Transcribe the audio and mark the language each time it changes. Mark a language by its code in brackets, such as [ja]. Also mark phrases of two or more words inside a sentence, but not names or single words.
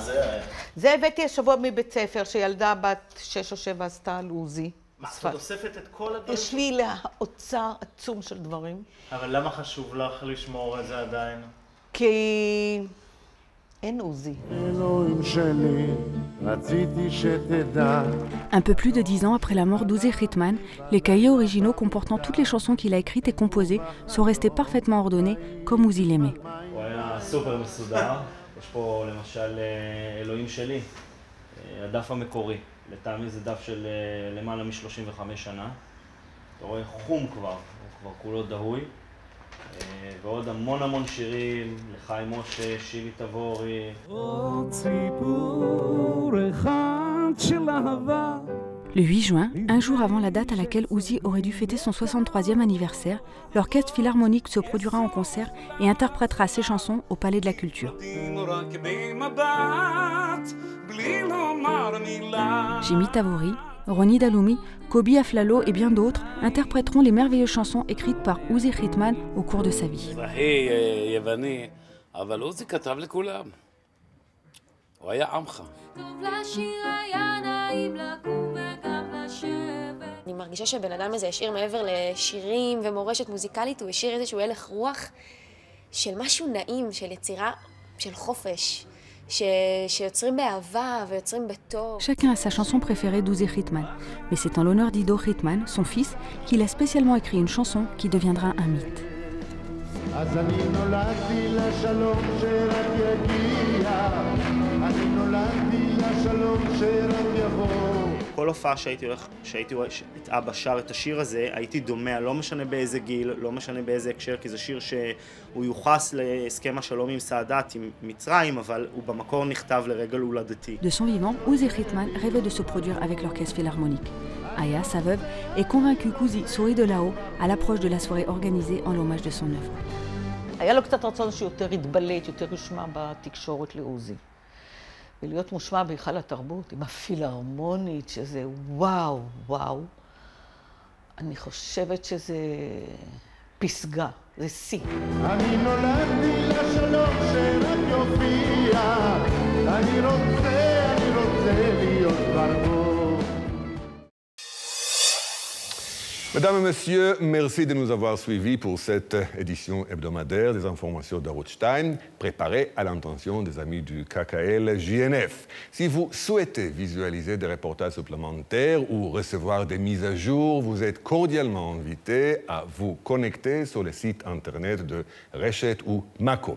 [he] זה הבאתי השבוע מבית ספר שילדה בת 6 או 7 עשתה על עוזי. מה, את אוספת את כל הדברים? יש לי אוצר עצום של דברים. אבל lama חשוב לך לשמור את זה עדיין? כי אין עוזי. אלוהים שלי, רציתי שתדע. [fr] Un peu plus de 10 ans après la mort d'Uzi Ritman, les cahiers originaux comportant toutes les chansons qu'il a écrites et composées sont restés parfaitement ordonnés comme Uzi l'aimait. [he] הוא היה סופר מסודר. יש פה למשל אלוהים שלי, הדף המקורי. לטעמי זה דף של למעלה מ-35 שנה. אתה רואה חום כבר, הוא כבר כולו דהוי. ועוד המון שירים, לחיים משה, שיבי תבורי. עוד סיפור אחד של אהבה. [fr] Le 8 juin, un jour avant la date à laquelle Uzi aurait dû fêter son 63e anniversaire, l'orchestre philharmonique se produira en concert et interprétera ses chansons au Palais de la Culture. Jimmy Tavori, Ronnie Daloumi, Kobi Aflalo et bien d'autres interpréteront les merveilleuses chansons écrites par Uzi Ritman au cours de sa vie. [he] אני מרגישה שבן אדם הזה השאיר מעבר לשירים ומורשת מוזיקלית, הוא השאיר איזשהו הלך רוח של משהו נעים, של יצירה, של חופש, שיוצרים באהבה ויוצרים בטוב. [fr] Chacun a sa chanson préférée d'Uzi Ritman, mais c'est en l'honneur d'Ido Ritman, son fils, qu'il a spécialement écrit une chanson qui deviendra un mythe. [he] אז אני נולדתי לשלום שרק יגיע, אני נולדתי לשלום שרק יבוא. כל הופעה שהייתי רואה את אבא שר את השיר הזה, הייתי דומע, לא משנה באיזה גיל, לא משנה באיזה הקשר, כי זה שיר שהוא יוחס להסכם השלום עם סאדאת, עם מצרים, אבל הוא במקור נכתב לרגל הולדתי. [fr] De son vivant, Uzi Ritman rêvait de se produire avec l'orchestre philharmonique. Aya, sa veuve, est convaincue qu'Uzi sourit de là-haut à l'approche de la soirée organisée en l'hommage de son œuvre. [he] היה לו קצת רצון שיותר יתבלט, יותר יושמע בתקשורת לעוזי. ולהיות מושמע בהיכל התרבות עם הפילהרמונית, שזה וואו, וואו. אני חושבת שזה פסגה, זה שיא. אני נולדתי לשלום שרק יופיע, אני רוצה להיות ברבור. [fr] Mesdames et messieurs, merci de nous avoir suivis pour cette édition hebdomadaire des informations d'Arutz Time, préparée à l'intention des amis du KKL JNF. Si vous souhaitez visualiser des reportages supplémentaires ou recevoir des mises à jour, vous êtes cordialement invités à vous connecter sur le site internet de Reshet ou Mako.